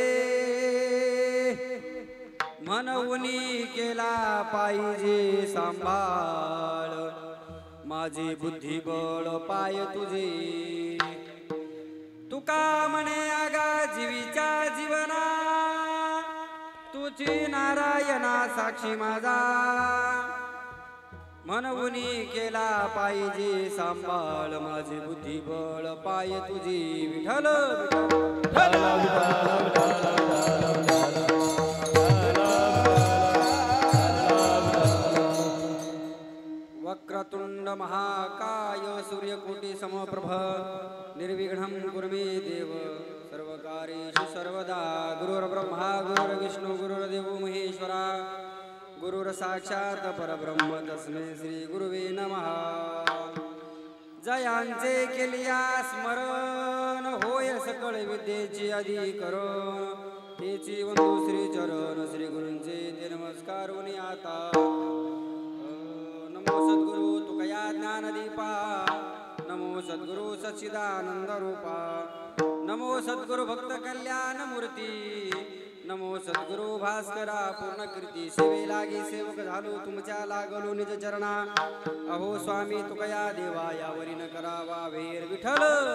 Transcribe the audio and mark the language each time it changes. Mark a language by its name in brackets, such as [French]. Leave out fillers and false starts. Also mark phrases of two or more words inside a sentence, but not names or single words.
[Marathi] म्हणूनी केला पाहिजे सांभाळ, माझे बुद्धिबळ पाय तुझे, तुका म्हणे आगा जीवीच्या जीवना, तुझी नारायणा साक्षी माझा, म्हणूनी केला पाहिजे सांभाळ, माझे बुद्धिबळ पाय तुझी, विठ्ठल [Sanskrit] वक्रतुंड महाकाय सूर्यकोटि समप्रभ, निर्विघ्नं कुरु मे देव, सर्वकार्येषु सर्वदा, गुरुर्ब्रह्मा गुरुर्विष्णु गुरुर्देवो महेश्वरा, गुरुर्साक्षात् परब्रह्म तस्मै श्री गुरुवे नमः। [Marathi] जयांचे केलिया स्मरण, होय सकळ विद्येची अधिकरण, तेची वंदू श्री चरण, श्री गुरूंचे ते नमस्कारुनी आता, नमो सद्गुरु तुकया ज्ञानदीपा, नमो सद्गुरु सच्चिदानंद रूपा, नमो सद्गुरु भक्त कल्याण मूर्ती, नमो सद्गुरु भास्करा पूर्ण कीर्ती, सेवे लागी सेवक झालो तुमच्या लागलो निज चरणा, अहो स्वामी तुकया देवा यावरी न करावा वेर, विठ्ठल